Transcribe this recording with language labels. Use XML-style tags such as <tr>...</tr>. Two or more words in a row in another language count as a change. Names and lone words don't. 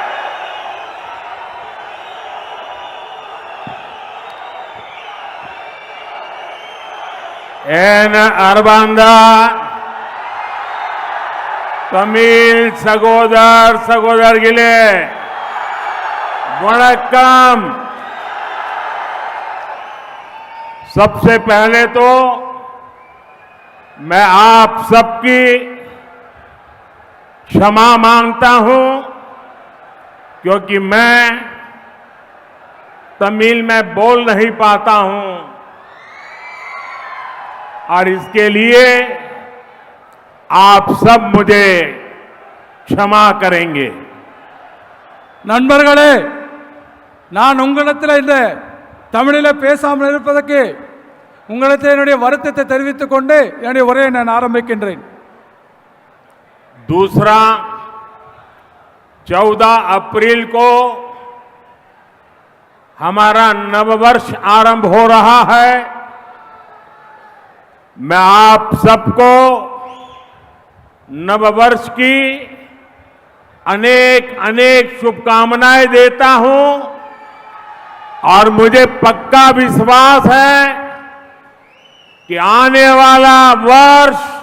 <ta>என் அன்பார்ந்த தமிழ் சகோதர சகோதரிகளே, वणक्कम।</ta> <hi>सबसे पहले तो मैं आप सबकी क्षमा मांगता हूं, क्योंकि मैं तमिल में बोल नहीं पाता हूं और इसके लिए आप सब मुझे क्षमा करेंगे।</hi> <ta>நண்பர்களே, நான் உங்களிடத்தில் இந்த தமிழில் பேசாமல் இருப்பதற்கு உங்களிடத்தில் என்னுடைய வருத்தத்தை தெரிவித்துக் கொண்டு என்னுடைய உரையை நான் ஆரம்பிக்கின்றேன்।</ta> <hi>दूसरा, 14 अप्रैल को हमारा नववर्ष आरंभ हो रहा है। मैं आप सबको नववर्ष की अनेक अनेक शुभकामनाएं देता हूं और मुझे पक्का विश्वास है कि आने वाला वर्ष</hi>